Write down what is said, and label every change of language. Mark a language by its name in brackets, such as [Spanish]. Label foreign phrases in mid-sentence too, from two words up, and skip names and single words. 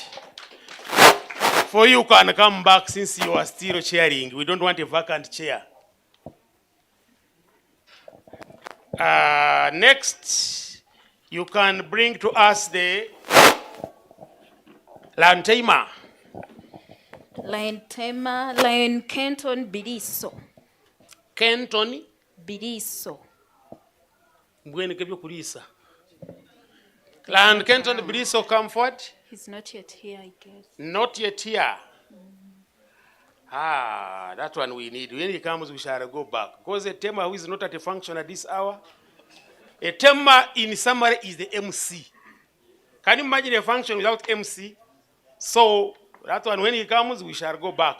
[English] For you can come back since you are still chairing. We don't want a vacant chair. Next, you can bring to us the Lion Tamer. Lion Tamer, Lion Kenton Biriso. Kenton Biriso. [Nyankole] Mbwene kebyo kulisa. Lion Kenton Biriso, [English] come forward. He's not yet here, I guess. Not yet here. Ah, that one we need. When he comes, we shall go back. Because a tema who is not at a function at this hour, a tema in summary is the MC. Can you imagine a function without MC? So that one, when he comes, we shall go back.